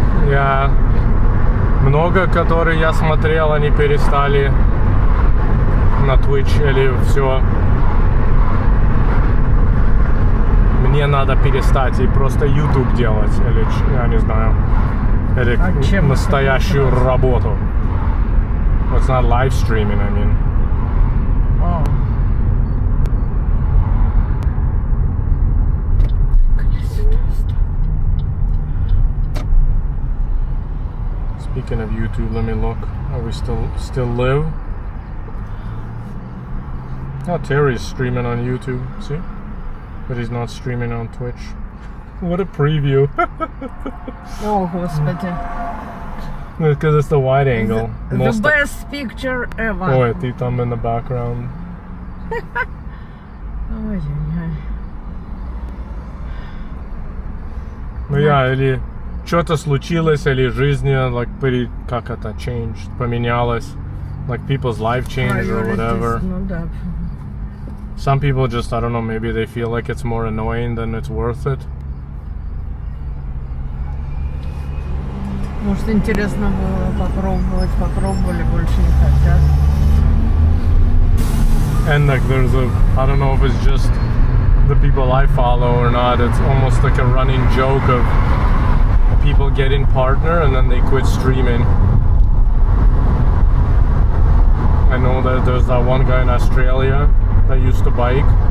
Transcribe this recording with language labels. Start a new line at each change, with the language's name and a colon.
Russian: Я много, которые я смотрел, они перестали на Twitch или все. Мне надо перестать и просто YouTube делать или я не знаю, или настоящую работу.
English: It's not live streaming, I mean. Speaking of YouTube, let me look. Are we still live? Oh, Terry's streaming on YouTube, see? But he's not streaming on Twitch. What a preview.
Russian: О, Господи.
English: Because it's the wide angle. The best picture ever.
Russian: Ой, ты там
English: in the background.
Russian: Ой-ой-ой. Ну я, или что-то случилось, или жизнь,
English: like,
Russian: как это,
English: changed,
Russian: поменялось.
English: Like people's life changed or whatever.
Russian: Ну да.
English: Some people just, I don't know, maybe they feel like it's more annoying than it's worth it.
Russian: Может, интересно было попробовать, попробовали, больше не хотят.
English: And like there's I don't know if it's just the people I follow or not, it's almost like a running joke of people getting partner and then they quit streaming. I know that there's that one guy in Australia that used to bike.